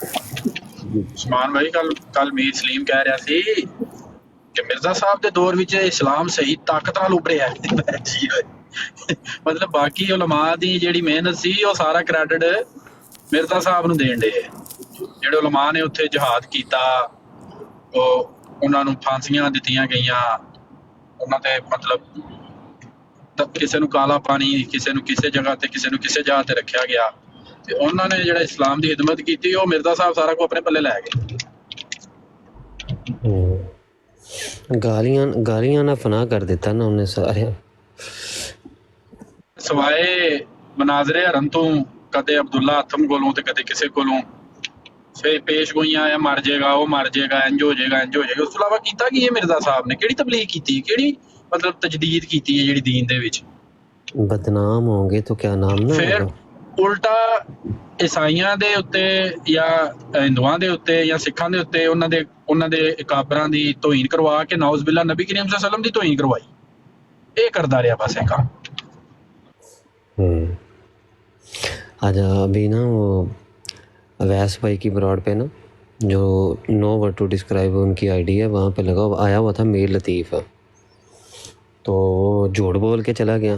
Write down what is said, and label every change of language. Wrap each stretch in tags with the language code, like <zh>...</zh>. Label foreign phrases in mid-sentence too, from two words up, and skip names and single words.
<pa>عثمان بھائی کل میر سلیم کہہ رہا سی کہ مرزا صاحب دے دور وچ اسلام صحیح طاقت نال ابھریا ہے. مطلب باقی علماء دی جیڑی محنت سی وہ سارا کریڈٹ مرزا صاحب نو دین دے. جڑے علماء نے اتنے جہاد کیتا، انہاں نو پھانسیاں دتیاں گئیاں، انہاں تے مطلب کسے نو کالا پانی، کسے نو کسے جگہ تے، کسے نو کسے جگہ تے رکھیا گیا. تے انہاں نے جڑا اسلام دی خدمت کیتی، وہ مرزا صاحب سارا کو اپنے پلے لے گئے. گالیاں نہ فنا کر دیتا نا انہیں سارے. سوائے مناظر حرم تو کدے عبداللہ اتم کولوں تے کدے کسے کولوں پھر پیش گوئیاں آیا</pa> <ur>مر جائے گا، وہ مر جائے گا،</ur> <pa>انج ہو جائے گا، انج ہو جائے گا. اس تو علاوہ کیتا کی ہے مرزا صاحب نے؟ کیڑی تبلیغ کیتی، کیڑی مطلب تجدید کیتی ہے جیڑی دین دے وچ؟</pa> <ur>بدنام ہوں گے تو کیا نام نہ پھر ہوگا.</ur> <pa>الٹا عیسائیاں دے اتے یا ہندوؤں دے اتے یا سکھاں دے اتے انہاں دے اکابراں دی توہین کروا کے</pa> <ar>نعوذ باللہ</ar> <pa>نبی کریم</pa> <ar>صلی اللہ علیہ وسلم</ar> <pa>دی توہین کروائی.</pa> <ur>یہ کرتا رہا بس ایک کام. آج ابھی نا وہ اویس بھائی کی براڈ پہ نا جو</ur> <en>no word to describe</en> <ur>ان کی آئی ڈی ہے، وہاں پہ لگا آیا ہوا تھا میر لطیف، تو وہ جھوٹ بول کے چلا گیا.</ur>